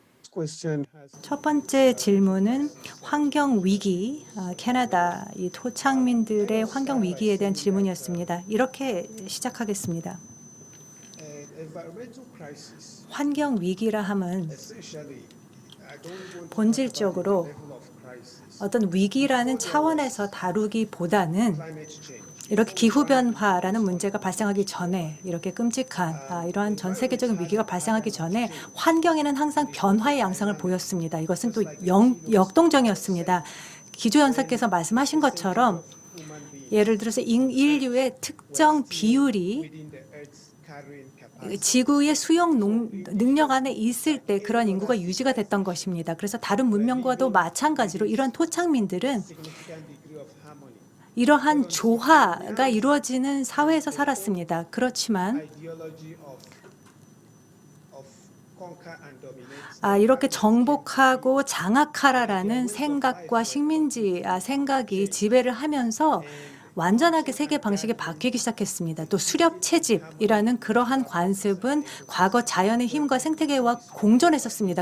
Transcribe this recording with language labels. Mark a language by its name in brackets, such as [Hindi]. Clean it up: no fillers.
[English] question has [Korean] 첫 번째 질문은 환경 위기, 캐나다 이 토착민들의 환경 위기에 대한 질문이었습니다. 이렇게 시작하겠습니다. [English] an environmental crisis. [Korean] 환경 위기라 함은 [English] Essentially, I don't want to [Korean] 본질적으로 [English] talk about the level of crisis. [Korean] 어떤 위기라는 차원에서 다루기보다는 [English] Climate change. [Korean] 이렇게 기후변화라는 문제가 발생하기 전에 이렇게 끔찍한 이러한 전 세계적인 위기가 발생하기 전에 환경에는 항상 변화의 양상을 보였습니다. 이것은 또 역동적이었습니다. 기조연사께서 말씀하신 것처럼 [English] Human beings [Korean] 예를 들어서 인류의 특정 비율이 [English] within the Earth's carrying capacity. [Korean] 지구의 수용 능력 안에 있을 때 그런 인구가 유지가 됐던 것입니다. 그래서 다른 문명과도 마찬가지로 이런 토착민들은 [English] Significant degree of harmony. [Korean] 이러한 조화가 이루어지는 사회에서 살았습니다. 그렇지만 [English] Ideology of conquer and dominate. [Korean] 이렇게 정복하고 장악하라라는 생각과 식민지 생각이 지배를 하면서 완전하게 세계 방식이 바뀌기 시작했습니다. 또 수렵 채집이라는 그러한 관습은 과거 자연의 힘과 생태계와 공존했었습니다.